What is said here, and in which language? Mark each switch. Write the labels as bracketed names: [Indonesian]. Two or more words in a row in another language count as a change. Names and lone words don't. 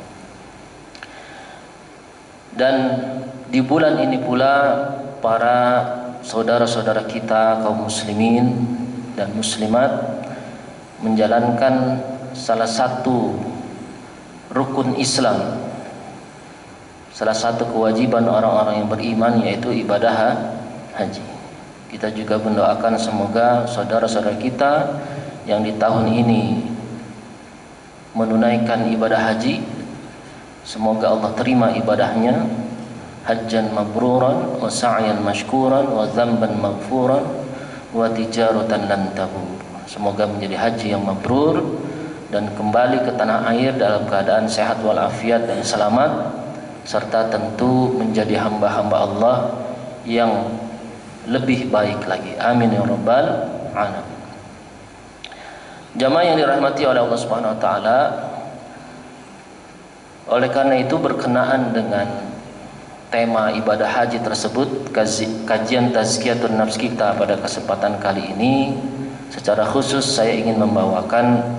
[Indonesian] Dan di bulan ini pula para saudara-saudara kita kaum muslimin dan muslimat menjalankan salah satu rukun Islam, salah satu kewajiban orang-orang yang beriman, yaitu ibadah haji. Kita juga mendoakan semoga saudara-saudara kita yang di tahun ini menunaikan ibadah haji, semoga Allah terima ibadahnya, [Arabic] حجا مبرورا وسعيا مشكورا وذنبا مغفورا وتجارة لن تبور. [Indonesian] Semoga menjadi haji yang mabrur dan kembali ke tanah air dalam keadaan sehat walafiat dan selamat, serta tentu menjadi hamba-hamba Allah yang lebih baik lagi. [Arabic] آمين يا رب العالمين. [Indonesian] Jamaah yang dirahmati oleh Allah [Arabic] سبحانه وتعالى, [Indonesian] oleh karena itu berkenaan dengan tema ibadah haji tersebut, kajian [Arabic] تزكية النفس [Indonesian] kita pada kesempatan kali ini, Secara khusus saya ingin membawakan